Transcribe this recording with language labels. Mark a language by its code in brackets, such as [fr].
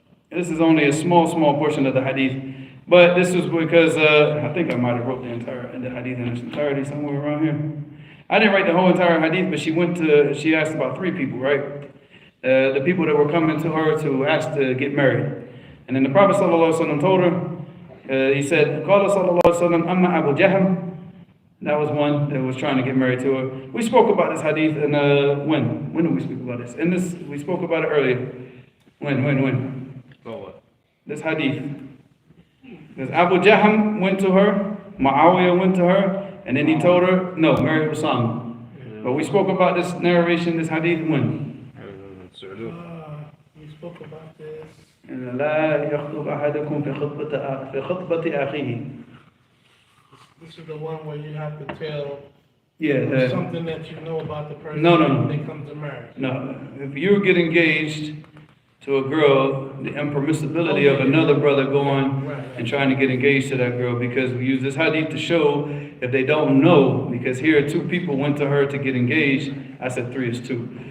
[en] This is only a small portion of the hadith. But this was because, I think I might have wrote the hadith in its entirety somewhere around here. I didn't write the whole entire hadith, but she asked about 3 people, right? the people that were coming to her to ask to get married. And then the Prophet ﷺ told her, he said, [ar] قال صلى الله عليه وسلم أما أبو جهم. [en] That was one that was trying to get married to her. We spoke about this hadith and when did we speak about this? And this we spoke about it earlier. When? So what? This hadith. Because Abu Jahm went to her, Muawiyah went to her, and then he told her, no, marry Usama. But we spoke about this narration, this hadith when? We spoke about this. [ar] لا يخطب أحدكم في خطبة أخيه. [en] This is the one where you have to tell Yeah. something that you know about the person No. when they come to marriage. No, if you get engaged to a girl, the impermissibility of another brother going and trying to get engaged to that girl, because we use this hadith to show if they don't know, because here two people went to her to get engaged. I said three is two.